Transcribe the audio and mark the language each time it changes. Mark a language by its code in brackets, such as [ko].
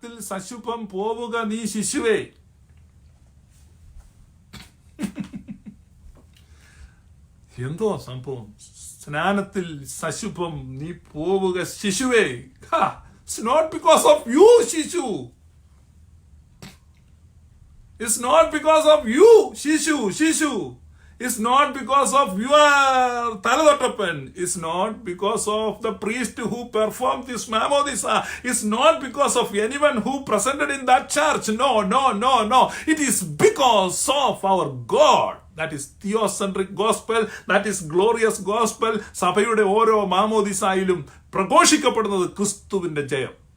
[ml] സശുഭം പോവുക നീ ശിശുവേ. എന്തോ സംഭവം, സ്നാനത്തിൽ സശുഭം നീ പോവുക ശിശുവേ. [en] It's not because of you, ശിശു. It's not because of you, ശിശു. ശിശു. It's not because of your തലതൊട്ടപ്പൻ. It's not because of the priest who performed this mamodisa. It's not because of anyone who presented in that church. No, no, no, no. It is because of our God. That is theocentric gospel. That is glorious gospel. [ml] സഭയുടെ ഓരോ മാമോദിസായിലും പ്രഘോഷിക്കപ്പെടുന്നത് ക്രിസ്തുവിന്റെ ജയം.